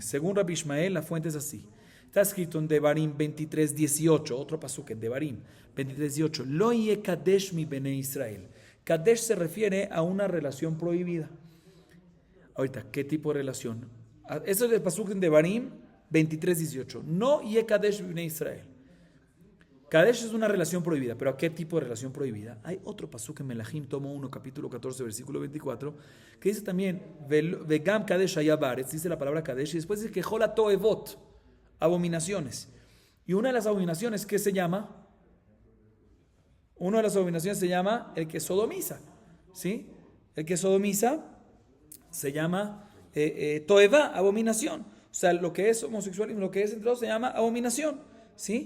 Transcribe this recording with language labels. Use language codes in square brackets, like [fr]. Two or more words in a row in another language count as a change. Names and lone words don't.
[es] Según Rabbi Ishmael, la fuente es así. Está escrito en Devarim 23:18, otro pasuk en Devarim 23:18. [he] לא יהיה קדש מבני ישראל. [es] Kadesh se refiere a una relación prohibida. Ahorita, ¿qué tipo de relación? Eso es el pasuk en Devarim 23:18. [he] לא יהיה קדש בני ישראל. [es] Kadesh es una relación prohibida, pero ¿a qué tipo de relación prohibida? Hay otro pasuk en Melahim, tomo 1, capítulo 14, versículo 24, que dice también, [he] וגם קדש היה בארץ, [es] dice la palabra kadesh, y después dice que [he] ככל התועבות, [es] abominaciones. Y una de las abominaciones, ¿qué se llama? Una de las abominaciones se llama el que sodomiza, ¿sí? El que sodomiza se llama toeva, abominación. O sea, lo que es homosexualismo, lo que es entre todos se llama abominación, ¿sí?